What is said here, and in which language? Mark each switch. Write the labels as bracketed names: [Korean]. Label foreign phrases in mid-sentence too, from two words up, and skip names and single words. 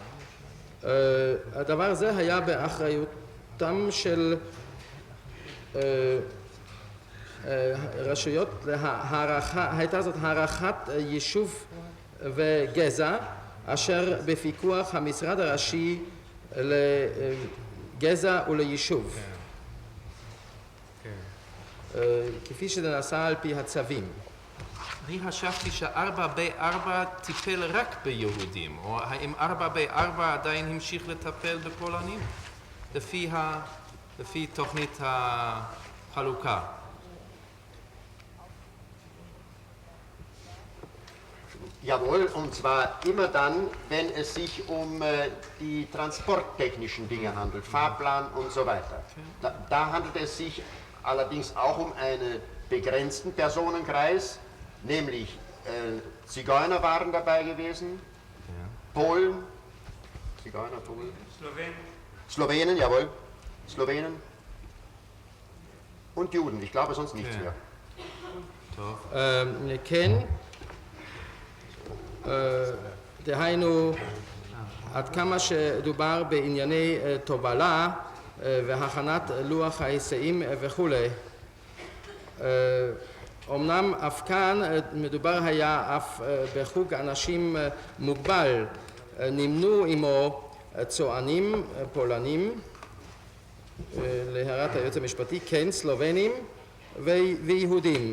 [Hebrew] הדבר הזה היה באחריותם של רשויות, הייתה זאת הערכת יישוב וגזע, אשר בפיקוח המשרד הראשי לגזע וליישוב, כפי שזה נעשה על פי הצווים. אני חשבתי ש4B4 טיפל רק ביהודים, או האם 4B4 עדיין המשיך לטפל בפולנים? לפי תוכנית החלוקה. [German] Jawohl, und zwar immer dann, wenn es sich um die transporttechnischen Dinge handelt, Fahrplan und so weiter. Da handelt es sich allerdings auch um einen begrenzten Personenkreis, nämlich Zigeuner waren dabei gewesen, Polen, Zigeuner, Polen, Slowenen, jawohl, Slowenen und Juden, ich glaube sonst nichts mehr. [Hebrew] כן, דהיינו, עד כמה שדובר בענייני תובלה והכנת לוח ההיסעים וכולי. אמנם אף כאן מדובר היה אף בחוג אנשים מוגבל, נמנו עמו צוענים פולנים, להערת היועץ המשפטי, כן, סלובנים ויהודים.